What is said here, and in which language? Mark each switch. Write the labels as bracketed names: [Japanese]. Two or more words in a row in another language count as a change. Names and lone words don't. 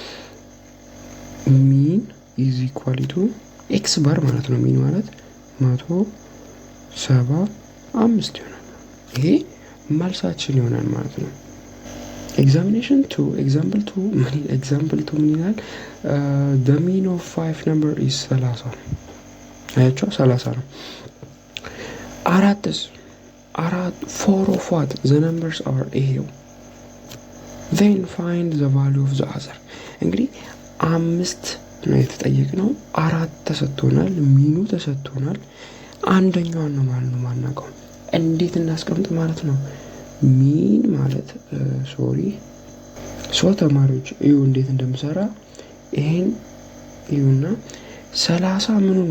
[English] mean is equal to x bar [Amharic] ማለት ነው። ሚን ማለት 175 ይሆናል። ይሄ መልሳችን ይሆናል ማለት ነው። ኤግዛምፕል 2 ምን ይላል? [English] the mean of 5 number is 30 [Amharic] አያችሁ 30 ነው። [English] four of what the numbers are [Amharic] ይሄው [English] then find the value of the other። [Amharic] እንግዲህ 5 ነው የተጠየቅነው፣ 4 ተሰጥቶናል፣ ሚኑ ተሰጥቶናል። አንደኛውን ነው ማለት ነው ማናውቀው። እንዴት እናስቀምጥ ማለት ነው? ሚን ማለት ተማሪዎች እዩ እንዴት እንደምሰራ። ይሄን እዩና 30 ምኑ ነው?